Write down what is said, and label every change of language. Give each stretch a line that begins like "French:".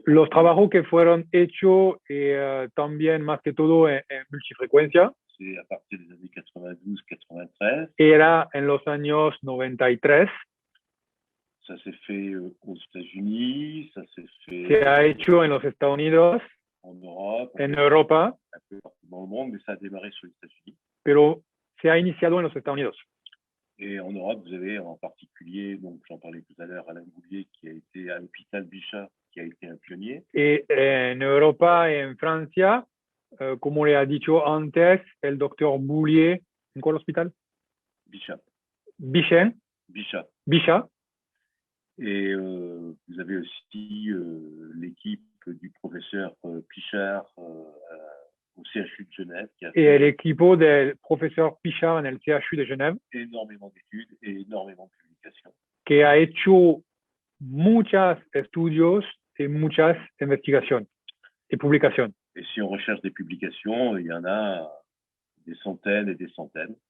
Spanish: Los trabajos que fueron hechos también más que todo en multifrecuencia.
French: C'est à partir des années 92-93.
Spanish: Era en los años 93.
French: Ça s'est fait aux États-Unis, ça s'est fait...
Spanish: Se ha hecho en los Estados Unidos,
French: en Europe,
Spanish: en Europa,
French: un peu partout dans le monde, mais ça a démarré sur les États-Unis.
Spanish: pero se ha iniciado en los Estados Unidos.
French: Et en Europe, vous avez en particulier, donc j'en parlais tout à l'heure, Alain Boulier, qui a été à l'hôpital Bichat, qui a été un pionnier.
Spanish: Et en Europa y en Francia, como le ha dicho antes, el doctor Boulier, ¿en cuál hospital? Bichat. Bichat. Bichat. Bichat.
French: Et vous avez aussi l'équipe du professeur Pichard au CHU de Genève. Qui a
Spanish: et el equipo del profesor Pichard en el CHU de Genève.
French: Énormément d'études et énormément de publications.
Spanish: Que ha hecho muchos estudios y muchas investigaciones y publicaciones.
French: Et si on recherche des publications, il y en a des centaines et des centaines.